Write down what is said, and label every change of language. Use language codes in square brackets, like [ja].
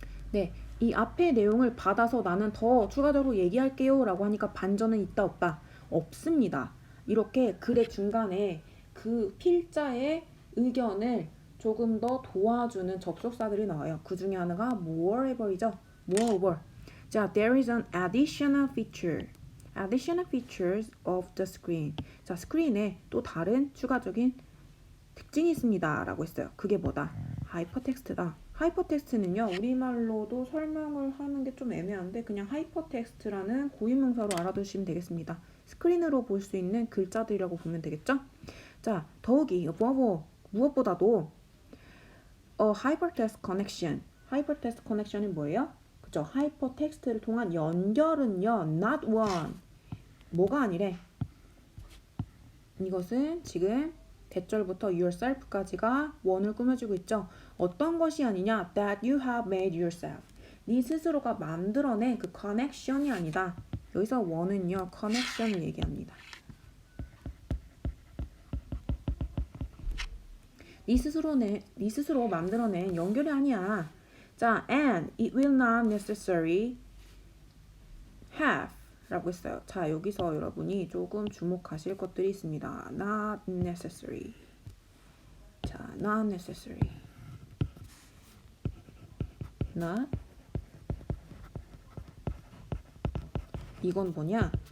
[ko] 네, 이 앞의 내용을 받아서 나는 더 추가적으로 얘기할게요 라고 하니까 반전은 있다 없다? 없습니다. 이렇게 글의 중간에 그 필자의 의견을 조금 더 도와주는 접속사들이 나와요. 그 중에 하나가 moreover이죠. [en] moreover. 자, there is an additional feature. additional features of the screen. [ko] 자, 스크린에 또 다른 추가적인 특징이 있습니다 라고 했어요. 그게 뭐다? 하이퍼텍스트다. 하이퍼텍스트는요, 우리말로도 설명을 하는 게 좀 애매한데 그냥 하이퍼텍스트라는 고유명사로 알아두시면 되겠습니다. 스크린으로 볼 수 있는 글자들이라고 보면 되겠죠? 자, 더욱이 above [en] 무엇보다도 hypertext connection. [ko] hypertext connection이 뭐예요? 그죠? 하이퍼텍스트를 통한 연결은요, [en] not one. [ko] 뭐가 아니래? 이것은 지금 대절부터 yourself까지가 원을 꾸며주고 있죠. 어떤 것이 아니냐? [en] That you have made yourself. [ko] 네 스스로가 만들어낸 그 connection이 아니다. 여기서 원은요, connection을 얘기합니다. 네 스스로 만들어낸 연결이 아니야. [en] 자, and it will not necessarily have [ko] 라고 했어요. 자, 여기서 여러분이 조금 주목하실 것들이 있습니다. [en] Not necessary. 자, not necessary. Not. [ko] 이건 뭐냐?